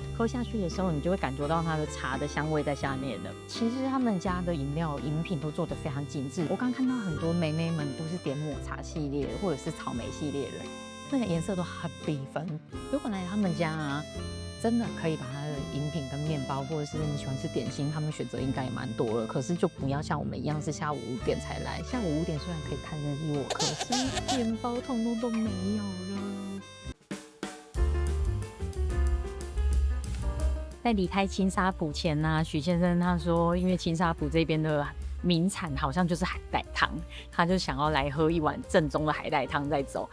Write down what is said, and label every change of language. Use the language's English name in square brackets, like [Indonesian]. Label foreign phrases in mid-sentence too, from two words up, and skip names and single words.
[Chinese] 喝下去的時候，你就會感覺到它的茶的香味在下面了。其實他們家的飲品都做得非常精緻。我剛看到很多妹妹們都是點抹茶系列或者是草莓系列的，那個顏色都很繽紛。如果來他們家啊，真的可以把它的飲品跟麵包，或者是你喜歡吃點心，他們選擇應該也蠻多了。可是就不要像我們一樣是下午5點才來。下午5點雖然可以看日落，可是麵包通通都沒有了。在離開青沙埔前呢，許先生他說，因為青沙埔這邊的名產好像就是海帶湯，他就想要來喝一碗正宗的海帶湯再走。